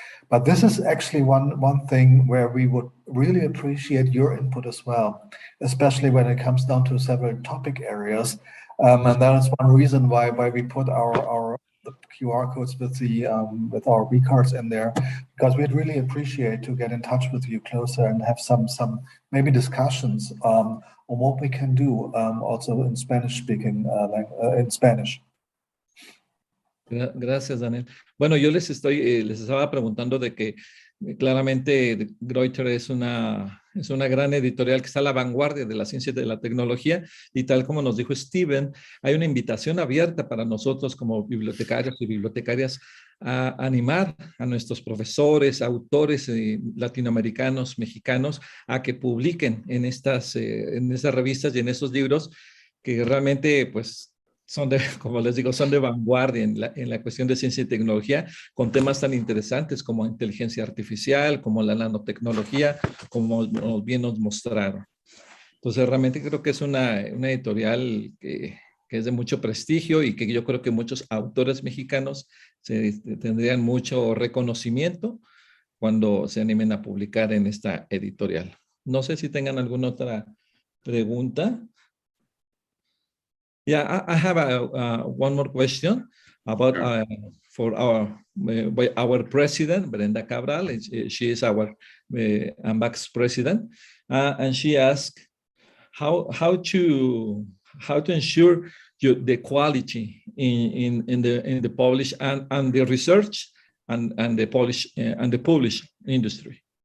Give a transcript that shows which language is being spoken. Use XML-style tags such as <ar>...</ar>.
<en>But this is actually one thing where we would really appreciate your input as well, especially when it comes down to several topic areas, and that is one reason why we put the QR codes with our V-cards in there, because we'd really appreciate to get in touch with you closer and have some maybe discussions on what we can do also in Spanish speaking, in Spanish.</en> <es>Gracias, Daniel. Bueno, yo les estaba preguntando de que claramente Greuter es una gran editorial que está a la vanguardia de la ciencia y de la tecnología, y tal como nos dijo Steven, hay una invitación abierta para nosotros como bibliotecarios y bibliotecarias a animar a nuestros profesores, autores latinoamericanos, mexicanos, a que publiquen en estas revistas y en estos libros que realmente, pues, como les digo, son de vanguardia en la cuestión de ciencia y tecnología, con temas tan interesantes como inteligencia artificial, como la nanotecnología, como bien nos mostraron. Entonces, realmente creo que es una editorial que es de mucho prestigio y que yo creo que muchos autores mexicanos tendrían mucho reconocimiento cuando se animen a publicar en esta editorial. No sé si tengan alguna otra pregunta.</es> <en>Yeah, I have one more question about for our president, Brenda Cabral. She is our AMBAX president, and she asked how to ensure the quality in the publish and the research and the publish industry.</en>